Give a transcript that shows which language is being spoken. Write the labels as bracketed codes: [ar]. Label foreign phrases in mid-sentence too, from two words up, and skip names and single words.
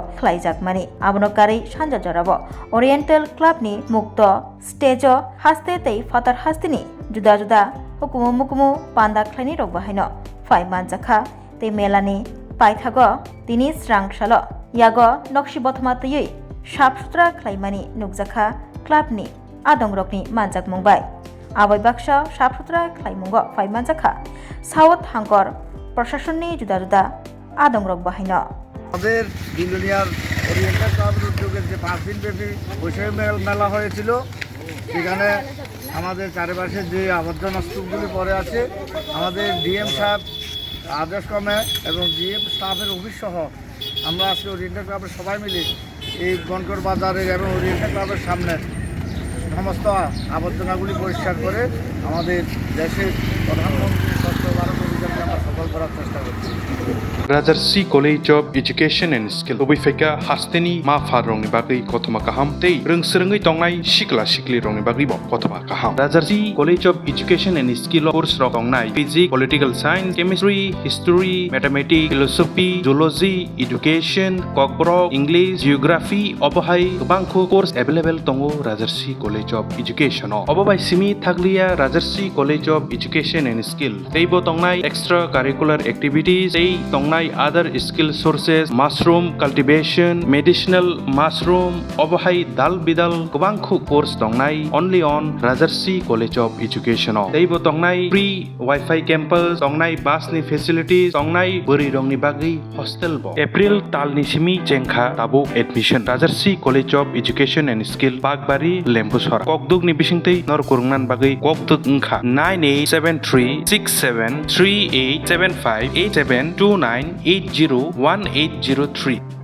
[trp] khlaijakmani abono kari sanja jorabo Oriental Club ni mukto stage haste tei fatar hastini juda juda hukumu mukumu panda khlaini rok bahaino faimanjakha tei melani paithago tini srangsalo yago nokshibotma tiyai sap sutra khlaimani nukjakha clubni adongrokni manjakmung bai abai baksa sap sutra khlaimungo faimanjakha South Hangkor প্রশাসননি juda juda adongrok bahaino [bn] আমাদের ইন্ডিয়ার ওরিয়েন্টাল ক্লাবের উদ্যোগে যে 5 দিন ব্যাপী বৈশাখী মেলা হয়েছিল সেখানে আমাদের চারপাশে যে আবর্জনা স্তূপগুলি পড়ে আছে আমাদের ডিএম সাহেব আদেশ ক্রমে এবং [en] DM staff's office [bn] সহ আমরা আজকে ওরিয়েন্টাল ক্লাবের সবাই মিলে এই বনকর বাজারের এবং ওরিয়েন্টাল ক্লাবের সামনে সমস্ত আবর্জনাগুলি পরিষ্কার করে আমাদের দেশের প্রধানমন্ত্রী স্বচ্ছ ভারত অভিযানকে আমরা সফল করার চেষ্টা করছি। [trp] Rajarsi College of Education and Skill Obifeka Hasteni Ma Farongni Bagi Kotoma Kaham Tei Rungsrengi Tongai Shikla Shikli Rongni Bagi Bo Kotoma Kaham Rajarsi College of Education and Skill course Tongai [en] Physics, Political Science, Chemistry, History, Mathematics, Philosophy, Zoology, Education, Kokborok, English, Geography, [trp] Obohai Bangko [en] course available [trp] Tongo Rajarsi College of Education Obobai Simi Thaglia Rajarsi College of Education and Skill Teibo Tongai [en] extracurricular activities [trp] Tei Tongai [en] other skill sources mushroom cultivation medicinal mushroom [trp] obohai dal bidal kubangkhu course tongnai [en] only on Rajarsi College [trp] of Education teibo tongnai [en] free wifi campus [trp] tongnai bus ni facilities tongnai buri rongni bagi hostel bo April talni simi jengkha tabo admission Rajarsi College of Education and Skill Bagbari Lembusora kokdug ni bisingtei nor kurungnan bagi kokdug ngkha 98736738758729801803